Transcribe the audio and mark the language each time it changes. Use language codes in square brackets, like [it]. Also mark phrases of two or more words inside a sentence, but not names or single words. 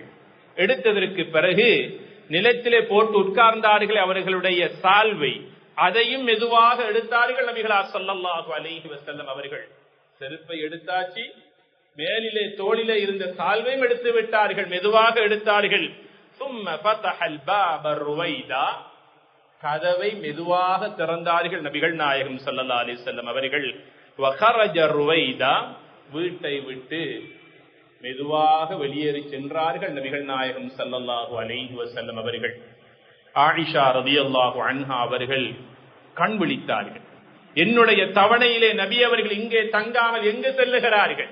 [ta] எடுத்ததற்கு பிறகு நிலத்திலே போட்டு உட்கார்ந்தார்கள். அவர்களுடைய சால்வை அதையும் மெதுவாக எடுத்தார்கள் நபிகளார் [ar] صلى الله عليه وسلم [ta] அவர்கள். செருப்பை எடுத்தாச்சு, மேலிலே தோளிலே இருந்த சால்வையும் எடுத்து விட்டார்கள், மெதுவாக எடுத்தார்கள். [ar] ثم فتح الباب الرويدا, [ta] கதவை மெதுவாக திறந்தார்கள் நபிகள் நாயகம் [ar] صلى الله عليه وسلم [ta] அவர்கள். [ar] وخرج الرويدا, [ta] வீட்டை விட்டு மெதுவாக வெளியேறி சென்றார்கள் நபிகள் நாயகம் [ar] صلى الله عليه وسلم [ta] அவர்கள். ஆயிஷா [ar] رضي الله عنها [ta] அவர்கள் கண் விழித்தார்கள். என்னுடைய தவணையிலே நபி அவர்கள் இங்கே தங்காமல் எங்கு செல்லுகிறார்கள்?